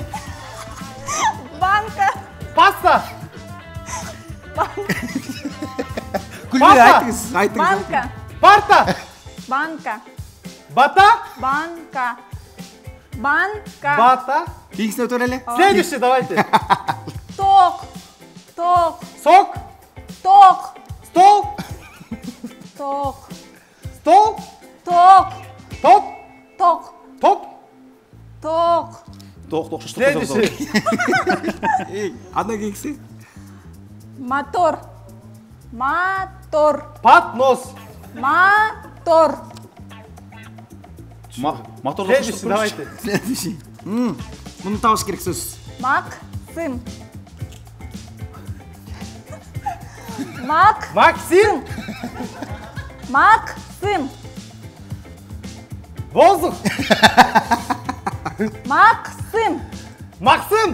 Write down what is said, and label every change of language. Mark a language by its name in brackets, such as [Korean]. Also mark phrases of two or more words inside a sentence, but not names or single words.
[Kyrgyz] Банка. Паста. Күлбөй айтыңыз. Банка. Парта. Банка. Бата. Бата. Бигисине өтөр эле. [Russian] Следующий, давайте. Ток. Сок. Ток. Стол. Ток. Стол. Ток. Топ. Ток. Топ. Ток. Ток. Следующий. [Kyrgyz] Андан кийинкиси. Мотор. Пат-нос. Мотор [Russian] Следующий, давайте. Следующий. [Kyrgyz] Муну табыш керек сөз. Максим. Максим. Воздух. Максим.